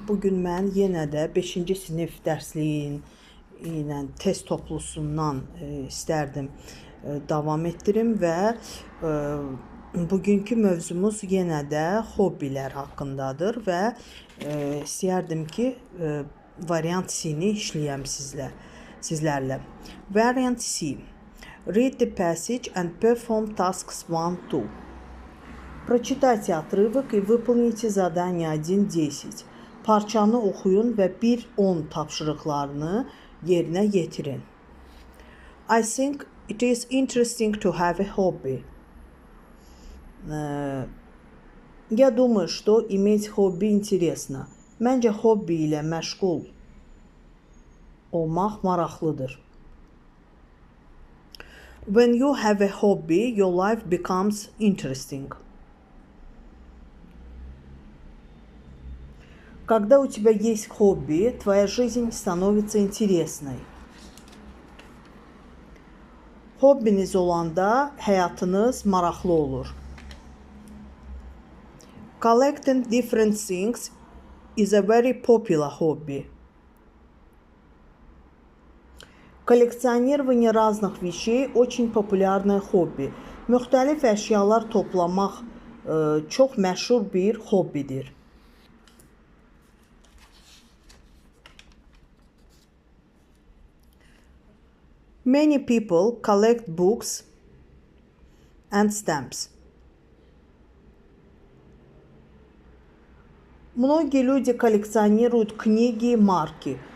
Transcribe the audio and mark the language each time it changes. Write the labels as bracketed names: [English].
[Azerbaijani] Bugün mən yenə də 5-ci sinif dərsliyin ilə test toplusundan istərdim davam etdirim və bugünkü mövzumuz yenə də hobbilər haqqındadır və istərdim ki, variant C-ni işləyəm sizlərlə. Variant C. [English] Read the passage and perform tasks 1-2. [Russian] Прочитайте отрывок и выполните задание 1-10. [Azerbaijani] Parçanı oxuyun və 1-10 tapşırıqlarını yerinə yetirin. [English] I think it is interesting to have a hobby. [Russian] Я думаю, что иметь хобби интересно. [Azerbaijani] Məncə hobbi ilə məşğul olmaq maraqlıdır. [English] When you have a hobby, your life becomes interesting. [Russian] Когда у тебя есть хобби, твоя жизнь становится интересной. [Azerbaijani] Hobbiniz olanda həyatınız maraqlı olur. [English] Collecting different things is a very popular hobby. [Russian] Коллекционирование разных вещей очень популярное хобби. [Azerbaijani] Müxtəlif əşyalar toplamaq çox məşhur bir hobbidir. [English] Many people collect books and stamps. [Russian] Многие люди коллекционируют книги и марки.